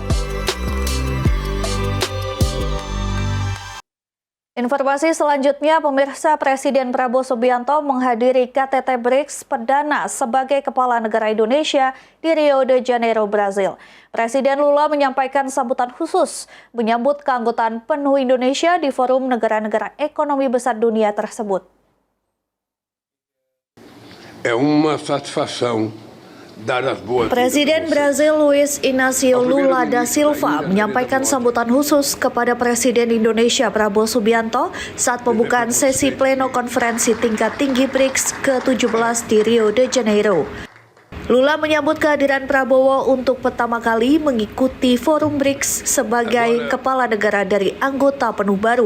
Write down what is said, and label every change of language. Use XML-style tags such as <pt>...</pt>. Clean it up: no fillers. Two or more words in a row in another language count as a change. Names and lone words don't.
<id>Informasi selanjutnya, pemirsa, Presiden Prabowo Subianto menghadiri KTT BRICS perdana sebagai Kepala Negara Indonesia di Rio de Janeiro, Brazil. Presiden Lula menyampaikan sambutan khusus menyambut keanggotaan penuh Indonesia di forum negara-negara ekonomi besar dunia tersebut.</id> <pt>É uma satisfação.</pt> <id>Presiden Brazil Luiz Inácio Lula da Silva menyampaikan sambutan khusus kepada Presiden Indonesia Prabowo Subianto saat pembukaan sesi pleno konferensi tingkat tinggi BRICS ke-17 di Rio de Janeiro. Lula menyambut kehadiran Prabowo untuk pertama kali mengikuti forum BRICS sebagai kepala negara dari anggota penuh baru.</id>